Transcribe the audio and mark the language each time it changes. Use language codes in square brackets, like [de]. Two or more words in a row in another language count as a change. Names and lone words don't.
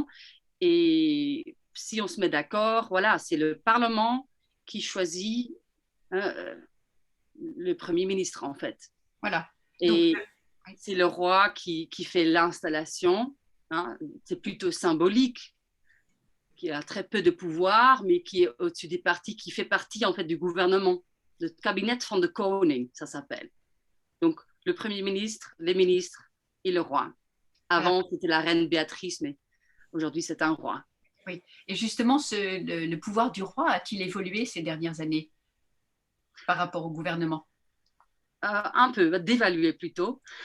[fr] Et si on se met d'accord, voilà, c'est le Parlement qui choisit le Premier ministre, en fait. Voilà. Et Donc, c'est le roi qui fait l'installation. C'est plutôt symbolique, qui a très peu de pouvoir, mais qui est au-dessus des partis, qui fait partie, en fait, du gouvernement. Le cabinet [nl] van de Koning, [fr] ça s'appelle. Donc, le Premier ministre, les ministres et le roi. Avant, c'était la reine Béatrice, mais aujourd'hui, c'est un roi. Oui. Et justement, le pouvoir du roi a-t-il évolué ces dernières années par rapport au gouvernement? Un peu, dévalué plutôt.